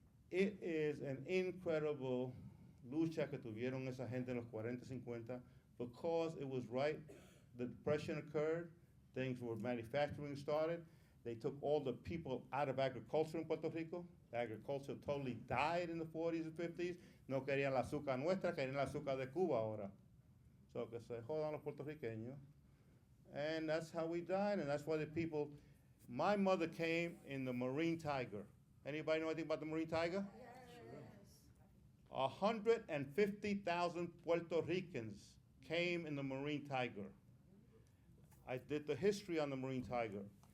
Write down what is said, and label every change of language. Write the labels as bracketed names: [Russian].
[English] It is an incredible [Spanish] lucha que tuvieron esa gente en los 40, 50, [English] because it was right, the Depression occurred, things were manufacturing started, they took all the people out of agriculture in Puerto Rico. Agriculture totally died in the 40s and 50s. [Spanish] No querían la azúcar nuestra, querían la azúcar de Cuba ahora. So que se jodan los puertorriqueños. [English] And that's how we died, and that's why the people, my mother came in the Marine Tiger. Anybody know anything about the Marine Tiger? Yes. 150,000 Puerto Ricans came in the Marine Tiger. I did the history on the Marine Tiger.